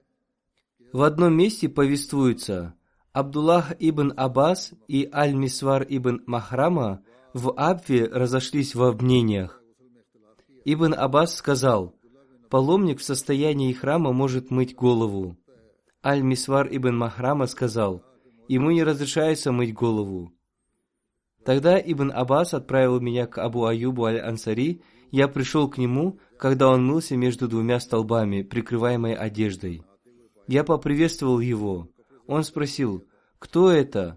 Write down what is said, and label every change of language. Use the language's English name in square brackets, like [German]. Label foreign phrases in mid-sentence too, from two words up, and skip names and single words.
[Russian] В одном месте повествуется: Абдуллах ибн Аббас и Аль-Мисвар ибн Махрама в Абве разошлись во мнениях. Ибн Аббас сказал: «Паломник в состоянии храма может мыть голову». Аль-Мисвар ибн Махрама сказал: «Ему не разрешается мыть голову». Тогда Ибн Аббас отправил меня к Абу Аюбу Аль-Ансари. Я пришел к нему, когда он мылся между двумя столбами, прикрываемой одеждой. Я поприветствовал его. Он спросил: «Кто это?»